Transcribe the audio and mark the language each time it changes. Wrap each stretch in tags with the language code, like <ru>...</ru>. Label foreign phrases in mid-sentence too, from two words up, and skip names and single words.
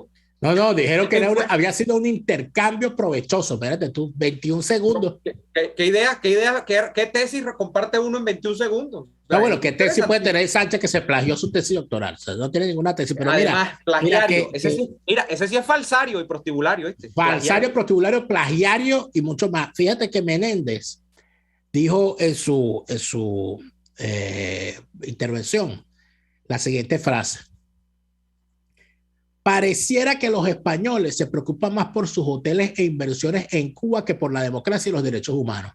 <es>No, dijeron que había sido un intercambio provechoso. Espérate tú, 21 segundos. ¿Qué tesis comparte uno en 21 segundos? No, bueno, ¿qué tesis puede tener Sánchez que se plagió su tesis doctoral? O sea, no tiene ninguna tesis, pero además, plagiario. Ese sí es falsario y prostibulario. Falsario, prostibulario, plagiario y mucho más. Fíjate que Menéndez dijo en su intervención la siguiente frase: pareciera que los españoles se preocupan más por sus hoteles e inversiones en Cuba que por la democracia y los derechos humanos.</es>